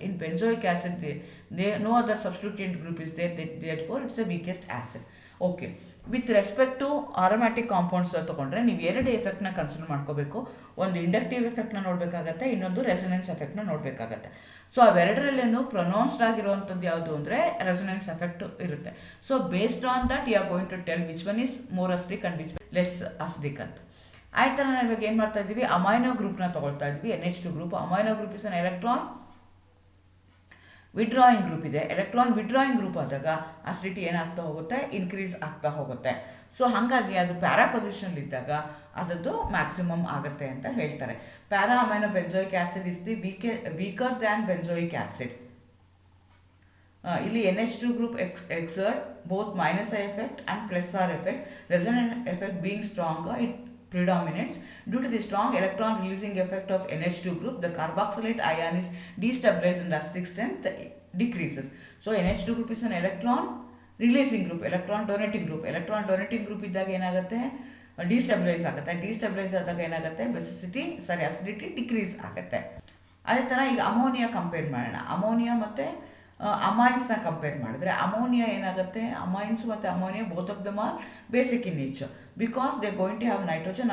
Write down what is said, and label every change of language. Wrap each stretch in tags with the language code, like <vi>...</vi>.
<en>In benzoic acid, no other substituent group is there, therefore it's the weakest acid. Okay, with respect to aromatic compounds</en> <kn>ತಗೊಂಡ್ರೆ ನೀವು 2 ಎಫೆಕ್ಟ್ನ consider ಮಾಡ್ಕೋಬೇಕು. ಒಂದು inductive ಎಫೆಕ್ಟ್ನ ನೋಡಬೇಕಾಗತ್ತೆ, ಇನ್ನೊಂದು resonance ಎಫೆಕ್ಟ್ನ ನೋಡಬೇಕಾಗತ್ತೆ. So ಅವೆರಡರಲ್ಲೇನು pronounced ಆಗಿರುವಂಥದ್ದು ಯಾವುದು ಅಂದರೆ resonance effect ಇರುತ್ತೆ.</kn> <en>So based on that you are going to tell which one is more acidic and which less acidic ಅಂತ.</en> <kn>ಆಯ್ತಲ್ಲ, ನಾವು ಇವಾಗ ಏನು ಮಾಡ್ತಾ ಇದ್ದೀವಿ, ಅಮೈನೋ ಗ್ರೂಪ್ನ ತೊಗೊಳ್ತಾ ಇದ್ವಿ, NH2 group.</kn> <en>Amino group is an electron withdrawing group ಇದೆ.</en> <kn>ಎಲೆಕ್ಟ್ರಾನ್ ವಿಡ್ರಾಯಿಂಗ್ ಗ್ರೂಪ್ ಆದಾಗ ಅಸಿಡಿಟಿ ಏನಾಗ್ತಾ ಹೋಗುತ್ತೆ, ಇನ್ಕ್ರೀಸ್ ಆಗ್ತಾ ಹೋಗುತ್ತೆ. ಸೊ ಹಾಗಾಗಿ ಅದು ಪ್ಯಾರಾ ಪೊಸಿಷನ್ಲಿದ್ದಾಗ ಅದರದ್ದು ಮ್ಯಾಕ್ಸಿಮಮ್ ಆಗುತ್ತೆ ಅಂತ ಹೇಳ್ತಾರೆ.</kn> <en>Para amino benzoic acid is the weaker than benzoic acid.</en> <kn>ಇಲ್ಲಿ</kn> <en>NH2 group exert both minus I effect and plus R effect. Resonance effect being stronger, it predominates. Due to the strong electron releasing effect of NH2 group, the carboxylate ion is destabilized and acidic strength decreases. So NH2 group is an electron releasing group, electron donating group. Electron donating group</en> <kn>ಇದ್ದಾಗ ಏನಾಗುತ್ತೆ, destabilise ಆಗುತ್ತೆ. Destabilise ಆದಾಗ ಏನಾಗುತ್ತೆ, acidity decrease ಆಗುತ್ತೆ. ಅದೇ ಥರ ಈಗ ammonia compare ಮಾಡೋಣ. ಅಮೋನಿಯಾ ಮತ್ತು ಅಮೈನ್ಸ್ನ ಕಂಪೇರ್ ಮಾಡಿದ್ರೆ ಅಮೋನಿಯಾ ಏನಾಗುತ್ತೆ, ಅಮೈನ್ಸ್ ಮತ್ತು ammonia</kn> <en>Both of them are basic in nature because they going to have nitrogen.</en>